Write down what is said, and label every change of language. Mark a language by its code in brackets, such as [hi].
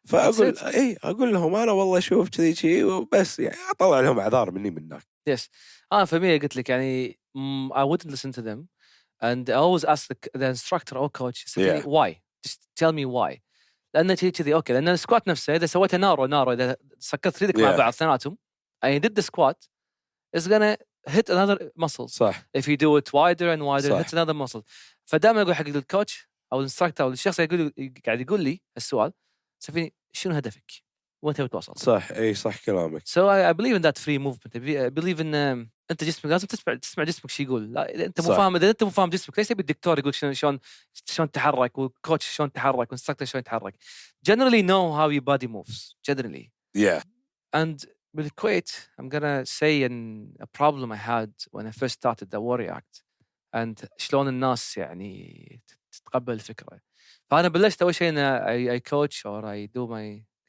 [ar] فأقول أقول لهم أنا والله شوف كذي وبس يعني أطلع لهم أعذار مني منك [en] yes for me [ar] قلت لك يعني [en] I wouldn't listen to them and I always ask the instructor or coach why just tell me why [ar] لأن كذي أوكي لأن السكوات نفسه إذا سويتها نارو إذا سكرت يدك مع بعض اثنيناتهم [en] I did the squat it's gonna hit another muscle [ar] صح [en] if you do it wider and wider [ar] صح. [en] hit another muscle [ar] فدائما أقول حق الكوتش أو الانستراكتور أو الشخص قاعد يقول لي السؤال سفيني شنو هدفك وأنت بتوصل صح صح كلامك [en] so I believe in [ar] that free movement I believe in أنت جسمك لازم تسمع جسمك شو يقول لا إذا أنت مو فاهم إذا أنت مو فاهم جسمك ليش يبي الدكتور يقول شلون تحرك والكوتش شلون تحرك والانستراكتور شلون يتحرك [en] generally know how your body moves generally and [ar] بالكويت [en] I'm gonna say a problem I had when I first started the Warrior Act and [ar] شلون الناس يعني تتقبل الفكرة فأنا بلشت أول شيء [en] I coach or I do my